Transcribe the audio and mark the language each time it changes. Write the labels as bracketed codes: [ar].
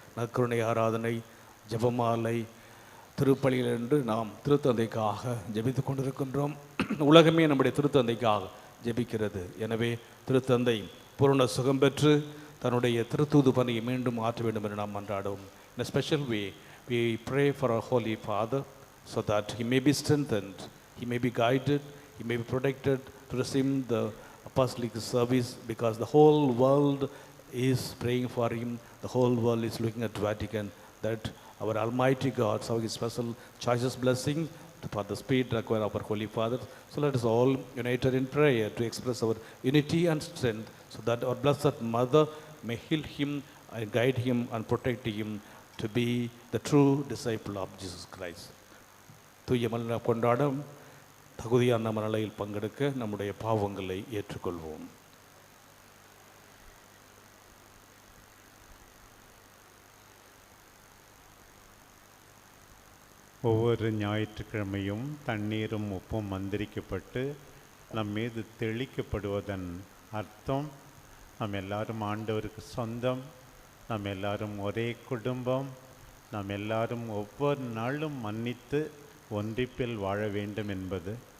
[ta] நற்கருணை ஆராதனை, ஜெபமாலை, திருப்பலியில் என்று நாம் திருத்தந்தைக்காக ஜெபித்து கொண்டிருக்கின்றோம். உலகமே நம்முடைய திருத்தந்தைக்காக ஜெபிக்கிறது. எனவே திருத்தந்தை பூரண சுகம் பெற்று தன்னுடைய திருத்தூது பணியை மீண்டும் ஆற்ற வேண்டும் என்று நாம் மன்றாடுவோம். [en] In a special way, we pray for our Holy Father so that he may be strengthened, he may be guided, he may be protected to receive the apostolic service, because the whole world is praying for him. The whole world is looking at Vatican, that our Almighty God, so his special choicest blessing for the spirit required of our Holy Father. So let us all united in prayer to express our unity and strength, so that our Blessed Mother may heal him and guide him and protect him to be the true disciple of Jesus Christ. [ta] தூய மல்ல கொண்டாடம் தகுதியான மனநிலையில் பங்கெடுக்க நம்முடைய பாவங்களை ஏற்றுக்கொள்வோம். ஒவ்வொரு ஞாயிற்றுக்கிழமையும் தண்ணீரும் உப்பும் மந்திரிக்கப்பட்டு நம் மீது தெளிக்கப்படுவதன் அர்த்தம், நாம் எல்லாரும் ஆண்டவருக்கு சொந்தம், நாம் எல்லாரும் ஒரே குடும்பம், நாம் எல்லாரும் ஒவ்வொரு நாளும் மன்னித்து ஒன்றிப்பில் வாழ வேண்டும் என்பது.